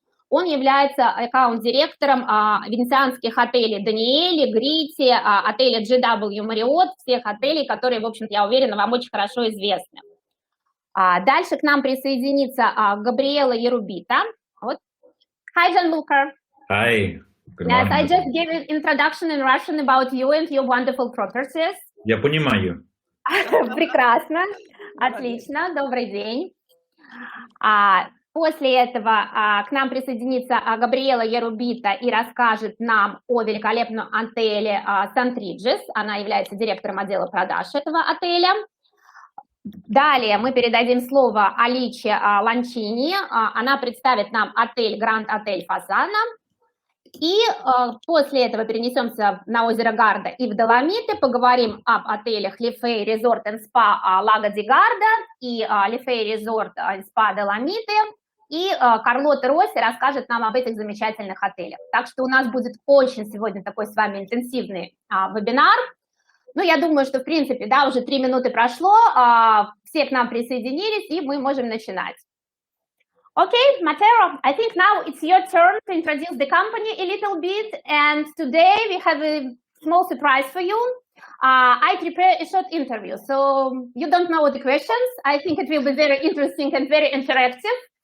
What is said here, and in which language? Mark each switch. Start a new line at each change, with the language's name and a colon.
Russian: Он является аккаунт-директором венецианских отелей Даниэли, Грити, отеля GW Marriott, всех отелей, которые, в общем-то, я уверена, вам очень хорошо известны. Дальше к нам присоединится Габриэла Ярубита. Вот.
English: Hi, Gianluca. Hi. Good Yes, morning. I just gave an introduction in Russian about you and your wonderful properties.
Russian: Я понимаю. Прекрасно, отлично, добрый день. После этого к нам присоединится Габриэла Ярубита и расскажет нам о великолепном отеле Сан-Триджес. Она является директором отдела продаж этого отеля. Далее мы передадим слово Аличе Ланчини. Она представит нам отель Гранд Отель Фазана. И после этого перенесемся на озеро Гарда и в Доломиты, поговорим об отелях Лифей Резорт и Спа Лаго ди Гарда и Лифей Резорт и Спа Доломиты. И Карлота Росси расскажет нам об этих замечательных отелях. Так что у нас будет очень сегодня такой с вами интенсивный вебинар. Ну, я думаю, что, в принципе, да, уже 3 минуты прошло, все к нам присоединились, и мы можем начинать.
English: Okay, Mateo, I think now it's your turn to introduce the company a little bit. And today we have a small surprise for you. I prepared a short interview, so you don't know the questions. I think it will be very interesting and very interactive.